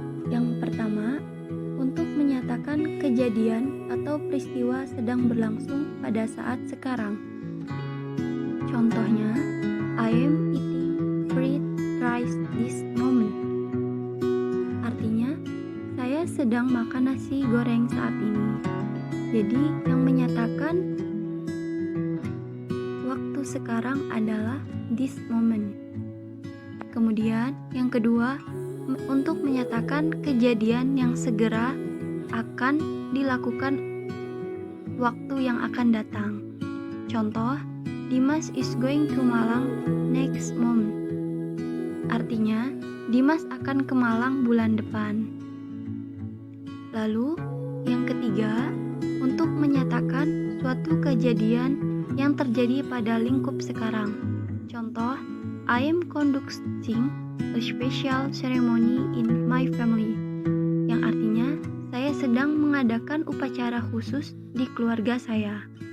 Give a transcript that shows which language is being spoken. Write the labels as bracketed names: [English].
[Indonesian] Yang pertama, untuk menyatakan kejadian atau peristiwa sedang berlangsung pada saat sekarang. Contohnya, [English] I am eating fried rice this moment. [Indonesian] Artinya, saya sedang makan nasi goreng saat ini. Jadi, yang menyatakan waktu sekarang adalah [English] this moment. [Indonesian] Kemudian yang kedua, untuk menyatakan kejadian yang segera akan dilakukan waktu yang akan datang. Contoh, [English] Dimas is going to Malang next month. [Indonesian] Artinya, Dimas akan ke Malang bulan depan. Lalu, yang ketiga, untuk menyatakan suatu kejadian yang terjadi pada lingkup sekarang. Contoh, [English] I am conducting a special ceremony in my family, [Indonesian] yang artinya saya sedang mengadakan upacara khusus di keluarga saya.